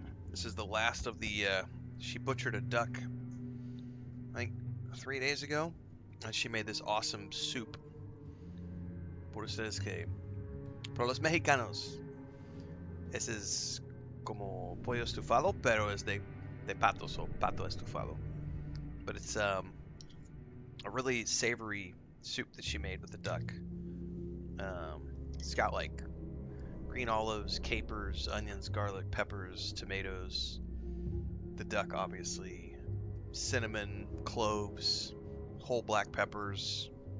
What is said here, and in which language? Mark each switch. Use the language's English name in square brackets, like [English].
[English] This is the last of the, she butchered a duck, I think 3 days ago, and she made this awesome soup. [Spanish] Por ustedes que, por los mexicanos, ese es como pollo estufado, pero es de pato, so pato estufado. [English] But it's a really savory soup that she made with the duck. It's got like green olives, capers, onions, garlic, peppers, tomatoes, the duck obviously, cinnamon, cloves, whole black peppers.